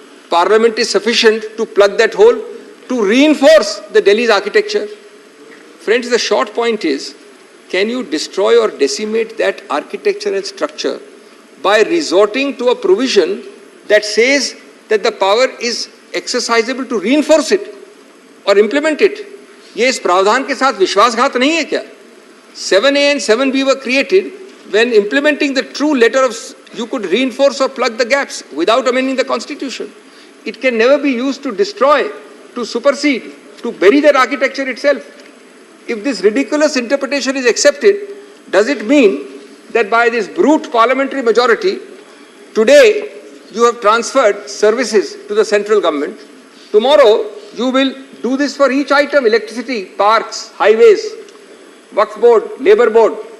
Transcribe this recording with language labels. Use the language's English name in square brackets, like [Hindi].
[English] Parliament is sufficient to plug that hole, to reinforce the Delhi's architecture. Friends, the short point is, can you destroy or decimate that architecture and structure by resorting to a provision that says that the power is exercisable to reinforce it or implement it? [Hindi] ये इस प्रावधान के साथ विश्वासघात नहीं है क्या? [English] 7A and 7B were created when implementing the true letter of you could reinforce or plug the gaps without amending the constitution. It can never be used to destroy, to supersede, to bury that architecture itself. If this ridiculous interpretation is accepted, does it mean that by this brute parliamentary majority, today you have transferred services to the central government, tomorrow you will do this for each item, electricity, parks, highways, Waqf board, labor board.